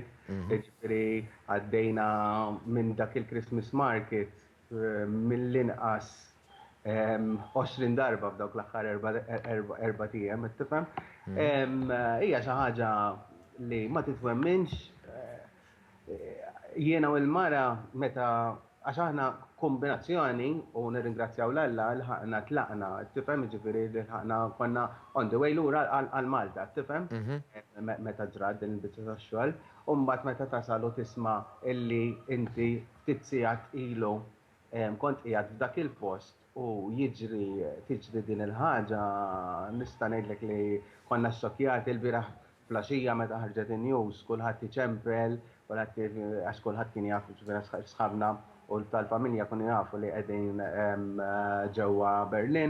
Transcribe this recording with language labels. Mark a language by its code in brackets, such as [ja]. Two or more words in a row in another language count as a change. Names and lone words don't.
[mt] Ġifieri għaddejna minn dak il- [en] Christmas market [mt] mill-inqas 20 darba f'dawk l-aħħar 4 ijiem, tifhem? Hija xi ħaġa li ma titwemminx. Jiena u l-mara meta għax aħna kombinazzjoni u nirringrazzjaw l-Alla l-ħaqna tlaqna, tifhem, ġifieri l-ħaqna konna [en] on the way [mt] lura għal-Malta, tifhem? Meta ġrad din il-biċċa tax-xogħol, u mbagħad meta tasal u tisma' illi inti ftit sigħat ilu kont qiegħed f'dak il-post u tiġri din il-ħaġa, nista' ngħidlek li konna xxokkjati l-bieraħ flaxija meta ħarġet in-news, kulħadd iċempel, għax kulħadd kien jaf sħabna u tal-familja kunu jafu li qegħdin ġewwa Berlin.